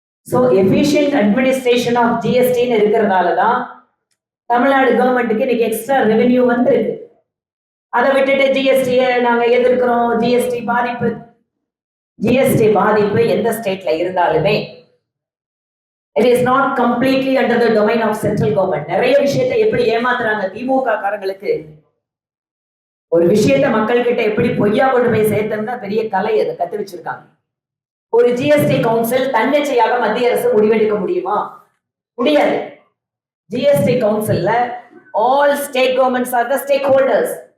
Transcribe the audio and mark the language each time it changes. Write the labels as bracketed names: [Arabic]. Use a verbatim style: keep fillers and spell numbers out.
[Tamil] So efficient administration of ஜிஎஸ்டின்னு இருக்கிறதால தான் தமிழ்நாடு கவர்மெண்ட்டுக்கு இன்னைக்கு எக்ஸ்ட்ரா ரெவென்யூ வந்திருக்கு. அதை விட்டுட்டு ஜிஎஸ்டியை நாங்க எதிர்க்கிறோம், ஜிஎஸ்டி பாதிப்பு. ஜிஎஸ்டி பாதிப்பு எந்த ஸ்டேட்ல இருந்தாலுமே [English] It is not completely under the domain of central government. [Tamil] நிறைய விஷயத்தை எப்படி ஏமாத்துறாங்க திமுக காரங்களுக்கு, ஒரு விஷயத்தை மக்கள் கிட்ட எப்படி பொய்யா கொண்டு போய் சேர்த்ததுன்னா பெரிய கலை, அதை கத்து வச்சிருக்காங்க. ஒரு ஜிஎஸ்டி கவுன்சில் தன்னிச்சையாக மத்திய அரசு முடிவெடுக்க முடியுமா? முடியாது. [English] GST கவுன்சில்ல all state governments are the stakeholders.